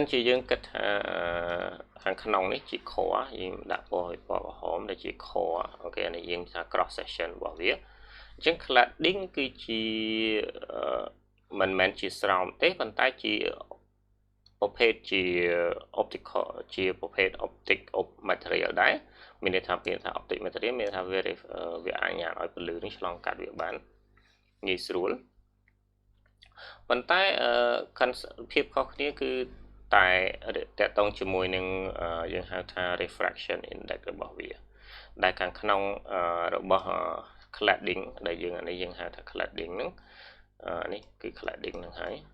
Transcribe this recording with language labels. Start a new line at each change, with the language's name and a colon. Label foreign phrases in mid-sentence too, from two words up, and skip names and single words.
Khmer: ជាយើងគិតថាខាងក្នុងនេះជា core យើងដាក់ពណ៌ឲ្យពណ៌ក្រហមដែលជា core អូខេនេះយើងថា
English: cross section
Khmer: របស់វាអញ្ចឹង cladding គឺជាមិនមែនជាស្រោមទេប៉ុន្តែជាប្រភេទជា optical ជាប្រ ភេទ
English: optic material
Khmer: ដែរមានន័យថាពាក្យថា
English: optic material
Khmer: មានន័យថាវាអាចញ៉ាំឲ្យពន្លឺនេះឆ្លងកាត់វាបានងាយស្រួលប៉ុន្តែភាពខុសគ្នាគឺតែតកតងជាមួយនឹងយើងហៅថា
English: refraction index
Khmer: របស់វាដែលខាងក្នុងរបស់ cladding ដែលយើងហៅថា cladding ហ្នឹងនេះគឺ cladding ហ្នឹងហើយ